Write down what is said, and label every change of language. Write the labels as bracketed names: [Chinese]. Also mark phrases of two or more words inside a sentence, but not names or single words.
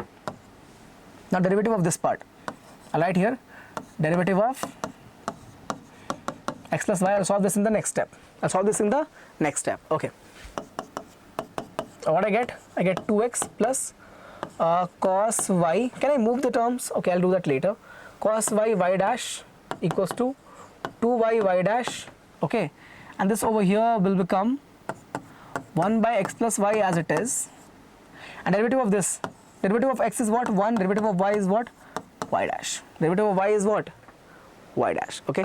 [English] Now derivative of this part. I'll write here derivative of x plus y. I'll solve this in the next step. Okay. What I get? I get 2x plus cos y. Can I move the terms? Okay, I'll do that later. Cos y y dash equals to 2y y dash. Okay, and this over here will become 1 by x plus y as it is. And derivative of this, derivative of x is what? 1. Derivative of y is what? Y dash. Derivative of y is what? Y dash. Okay.